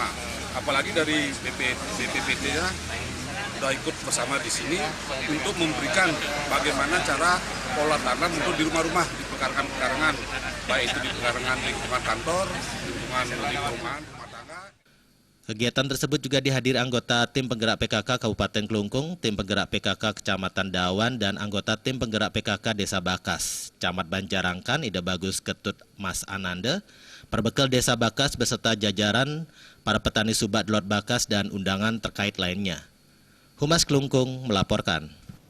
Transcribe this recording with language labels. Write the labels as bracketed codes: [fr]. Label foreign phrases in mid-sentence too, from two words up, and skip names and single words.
[id] Apalagi dari BPPT-nya sudah ikut bersama di sini untuk memberikan bagaimana cara pola tanam untuk di rumah-rumah, di pekarangan-pekarangan, baik itu di pekarangan lingkungan kantor, lingkungan rumah tangga. Kegiatan tersebut juga dihadiri anggota Tim Penggerak PKK Kabupaten Kelungkung, Tim Penggerak PKK Kecamatan Dawan, dan anggota Tim Penggerak PKK Desa Bakas, Camat Banjarangkan, Ida Bagus Ketut Mas Ananda, perbekal Desa Bakas beserta jajaran para petani Subak Delot Bakas dan undangan terkait lainnya. Humas Kelungkung melaporkan.